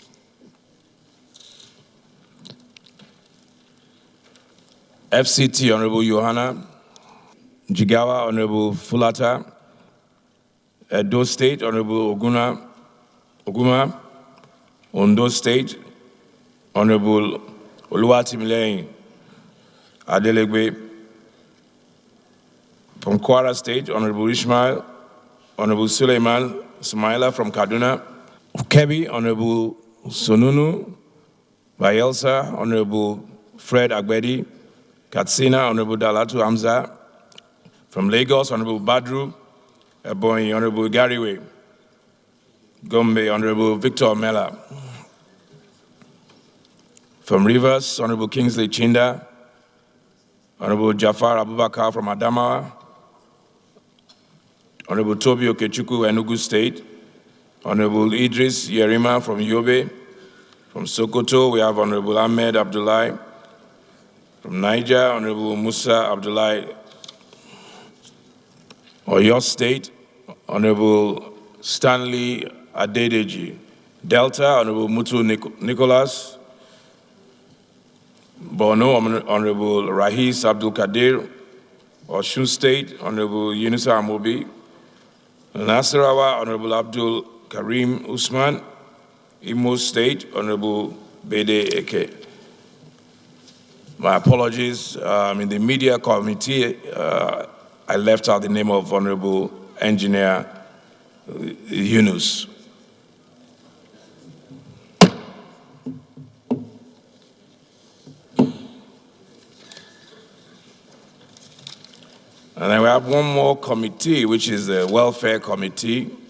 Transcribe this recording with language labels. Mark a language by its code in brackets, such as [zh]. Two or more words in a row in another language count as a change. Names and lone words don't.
[en] FCT, Honorable Johanna Jigawa, Honorable Fulata, Edo State, Honorable Oguma, Ondo State, Honorable Oluwatimileyin Adelegbe, from Kwara State, Honorable Ishmael, Honorable Suleiman Sumaila from Kaduna, Kebbi, Honorable Sonunu Bayelsa, Honorable Fred Agbedi, Katsina, Honorable Dalatu Hamza, from Lagos, Honorable Badru Ebonyi, Honorable Gariwe, Gombe, Honorable Victor Mela. From Rivers, Honorable Kingsley Chinda, Honorable Jafar Abubakar from Adamawa, Honorable Tobi Okechukwu, Enugu State, Honorable Idris Yerima from Yobe. From Sokoto, we have Honorable Ahmed Abdullahi. From Niger, Honorable Musa Abdullahi. Oyo State, Honorable Stanley Adedeji. Delta, Honorable Mutu Nicholas. Borno, Honorable Rahis Abdul Kadir. Osun State, Honorable Yunusa Amobi. Nasarawa, Honorable Abdul Karim Usman. Imo State, Honorable Bede Eke. My apologies. In the media committee, I left out the name of Honorable Engineer Yunus. And then we have one more committee, which is the Welfare Committee.